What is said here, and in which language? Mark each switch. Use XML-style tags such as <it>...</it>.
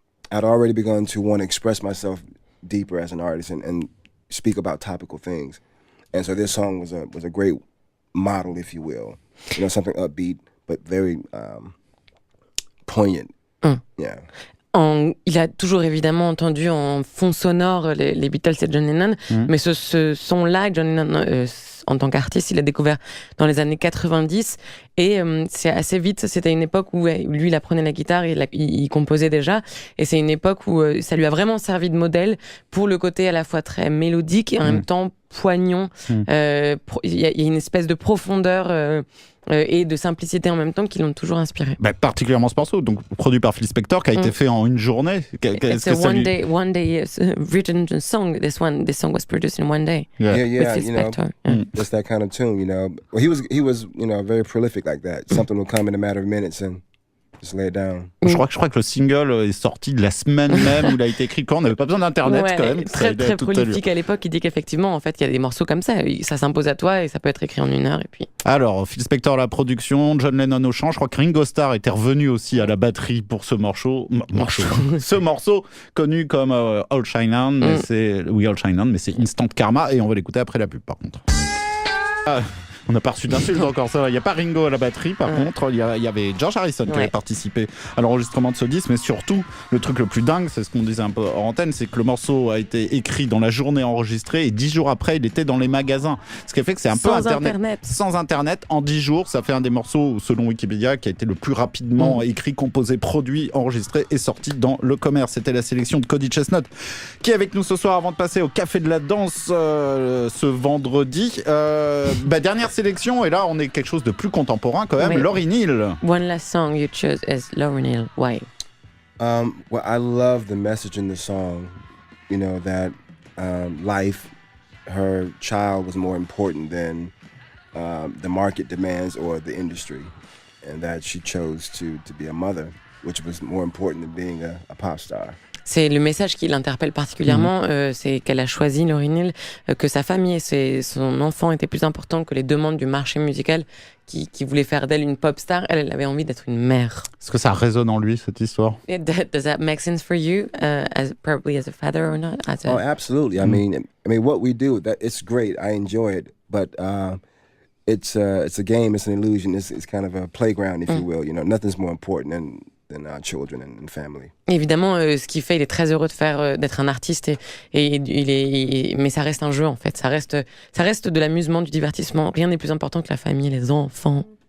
<en>I'd already begun to want to express myself deeper as an artist and speak about topical things. And so this song was a great model, if you will. You know, something upbeat, but very poignant. Yeah.</en> <fr>Il a toujours évidemment entendu en fond sonore les Beatles et John Lennon, mais ce son-là, John Lennon, en tant qu'artiste, il l'a découvert dans les années 90, et c'est assez vite, c'était une époque où lui, il apprenait la guitare, il composait déjà, et c'est une époque où ça lui a vraiment servi de modèle pour le côté à la fois très mélodique et en même temps poignant. Il y a une espèce de profondeur et de simplicité en même temps qui l'ont toujours inspiré. Particulièrement ce morceau, donc produit par Phil Spector, qui a été fait en une journée.</fr> <en>It's a one day written song. This song was produced in one day. Yeah, with Phil you know, Spector. just that kind of tune, you know. Well, he was, you know, very prolific like that. Something will come in a matter of minutes and just lay it down.</en> <fr>Je crois que le single est sorti de la semaine même où il a été écrit, quand on n'avait pas besoin d'internet quand même. Très prolifique à l'époque. Il dit qu'effectivement, en fait, il y a des morceaux comme ça. Ça s'impose à toi et ça peut être écrit en 1 heure. Et puis. Alors, Phil Spector à la production, John Lennon au chant. Je crois que Ringo Starr était revenu aussi à la batterie pour ce morceau. Ce morceau connu comme All Shine On, mais c'est Instant Karma, et on va l'écouter après la pub par contre. On n'a pas reçu d'insultes encore, ça. Il n'y a pas Ringo à la batterie, par contre. Il y avait George Harrison qui avait participé à l'enregistrement de ce disque, mais surtout, le truc le plus dingue, c'est ce qu'on disait un peu hors antenne, c'est que le morceau a été écrit dans la journée enregistrée, et 10 jours après, il était dans les magasins. Ce qui fait que c'est un peu sans Internet. En 10 jours, ça fait un des morceaux, selon Wikipédia, qui a été le plus rapidement écrit, composé, produit, enregistré et sorti dans le commerce. C'était la sélection de Cody ChesnuTT, qui est avec nous ce soir avant de passer au Café de la Danse ce vendredi. Dernière sélection, et là on est quelque chose de plus contemporain quand même. Lauryn Hill.</fr> <en>One last song you chose is Lauryn Hill. Why? Well, I love the message in the song. You know that life, her child was more important than the market demands or the industry, and that she chose to be a mother, which was more important than being a pop star.</en> <fr>C'est le message qui l'interpelle particulièrement, c'est qu'elle a choisi, Lauryn Hill, que sa famille et son enfant étaient plus importants que les demandes du marché musical qui voulait faire d'elle une pop star. Elle avait envie d'être une mère. Est-ce que ça résonne en lui, cette histoire?</fr> <en>Does that make sense for you, probably as a father or not? Oh, absolutely. I mean, what we do, it's great. I enjoy it, but it's a game, it's an illusion, it's kind of a playground, if you will. You know, nothing's more important than our children and family.</en> <fr>Évidemment, ce qu'il fait, il est très heureux d'être un artiste, mais ça reste un jeu en fait. Ça reste de l'amusement, du divertissement. Rien n'est plus important que la famille et les enfants.</fr>